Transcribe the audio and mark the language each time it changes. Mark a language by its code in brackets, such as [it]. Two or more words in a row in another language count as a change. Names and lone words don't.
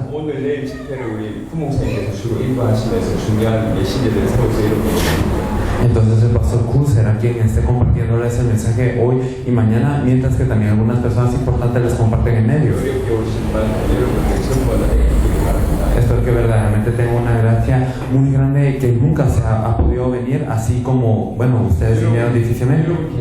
[ko] 오늘 내일 집회를 우리 부목사님께서 주로 인도하시면서 중요한 메시지들을 세워서 여러분에게 [es] Entonces el pastor Q será quien esté compartiéndoles el mensaje hoy y mañana, mientras que también algunas personas importantes les comparten en medios. Espero que verdaderamente tenga una gracia muy grande que nunca se ha podido venir, así como, bueno, ustedes vinieron difícilmente.